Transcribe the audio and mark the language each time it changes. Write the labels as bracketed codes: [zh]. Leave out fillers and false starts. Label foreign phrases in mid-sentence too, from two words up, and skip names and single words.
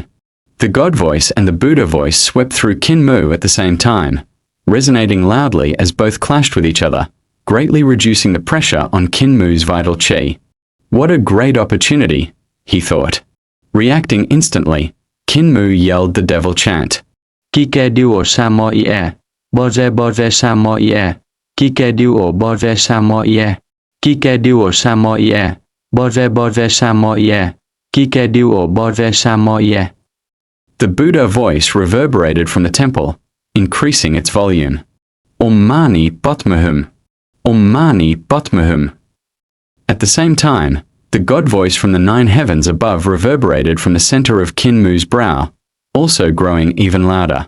[en] The God voice and the Buddha voice swept through Kinmu at the same time, resonating loudly as both clashed with each other, greatly reducing the pressure on Kinmu's vital chi. What a great opportunity, he thought. Reacting instantly, Kinmu yelled the devil chant. Kike duo samo ie, boze boze samo ie, kike duo boze samo ie, kike duo samo ie, boze boze samo ie, kike duo boze samo ie. The Buddha voice reverberated from the temple, increasing its volume. [sa] Om Mani Padme Hum. Om Mani Padme Hum. [en] At the same time, the God voice from the 9 heavens above reverberated from the center of Kinmu's brow, also growing even louder.